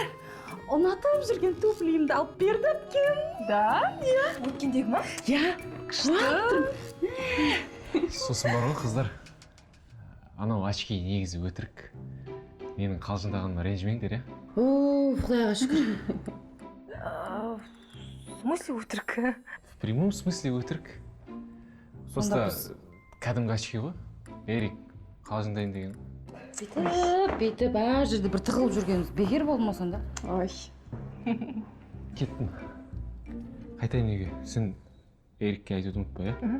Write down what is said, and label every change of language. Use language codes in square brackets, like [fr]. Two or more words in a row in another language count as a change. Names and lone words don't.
[kk] Ұнатып жүрген туфлиімді алып берді әпкем. Да? Иә. Өткендегі ма? Иә, күшті. Сосын бар ғой, қыздар. Анау очки негізі өтірік. Менің қалжыңдағаныма ренжімеңдер, иә? О, Құдайға шүкір. [ru] В смысле [kk] өтірік? [ru] В прямом смысле өтірік. [kk] Просто кәдімгі очки ғой. Ерик, қалжыңдайын деген. Бүйтіп, әр жерде бір тығылып жүргеніміз бекер болмасан да. Ой. Кеттім. Қайтайын үйге. Сен Ерикке айтуды ұмытпа, иә?